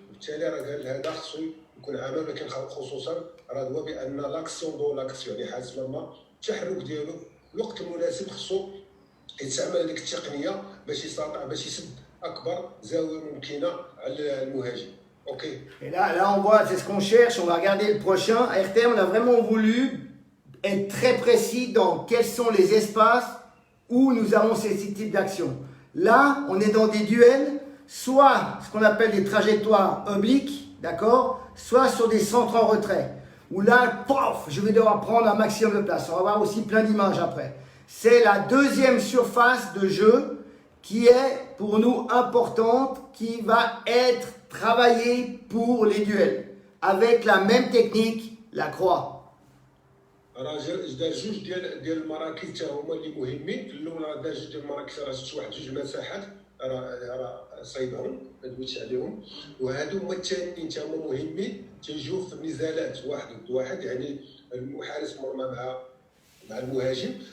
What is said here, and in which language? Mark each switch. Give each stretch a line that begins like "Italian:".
Arabic: بالتالي راه قال هذا خصو يكون عمل ولكن خصوصا راه هو بان لاكسيون دو لاكسيون يعني حارس المرمى التحرك ديالو الوقت المناسب خصو يستعمل هذيك التقنيه باش يستطيع باش يسد اكبر زاويه ممكنه على المهاجم. Ok.
French: Et là, on voit, c'est ce qu'on cherche. On va regarder le prochain. À RTM, on a vraiment voulu être très précis dans quels sont les espaces où nous avons ces types d'actions. Là, on est dans des duels, soit ce qu'on appelle des trajectoires obliques, d'accord, soit sur des centres en retrait. Où là, pof, je vais devoir prendre un maximum de place. On va voir aussi plein d'images après. C'est la deuxième surface de jeu qui est pour nous importante, qui va être travailler pour les duels. Avec la même technique, la croix.
Arabic: راه دار جوج ديال المراكز حتى هما اللي مهمين. في الاول راه دار جوج ديال المراكز، راه شفت واحد جوج مساحات راه صايبهم ما دويتش عليهم، وهادو هما الثانيين حتى هما مهمين تيجيو في نزالات واحد ضد واحد، يعني حارس مرمى مع المهاجم.